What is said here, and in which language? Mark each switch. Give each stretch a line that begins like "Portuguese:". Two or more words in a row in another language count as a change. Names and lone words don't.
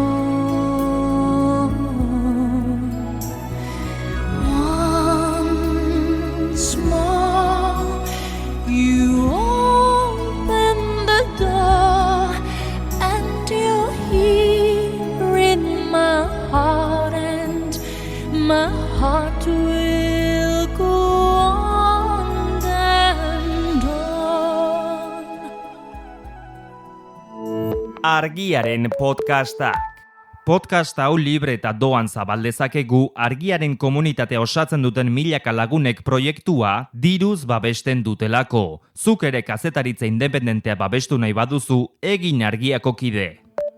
English: Once more, you open the door, and you're here in my heart, and my heart will go on and on.
Basque: Argiaren podcastak. Podcast hau libre eta doan zabaldezakegu argiaren komunitatea osatzen duten milaka lagunek proiektua diruz babesten dutelako. Zuk ere kazetaritza independentea babestu nahi baduzu, egin argiako kide.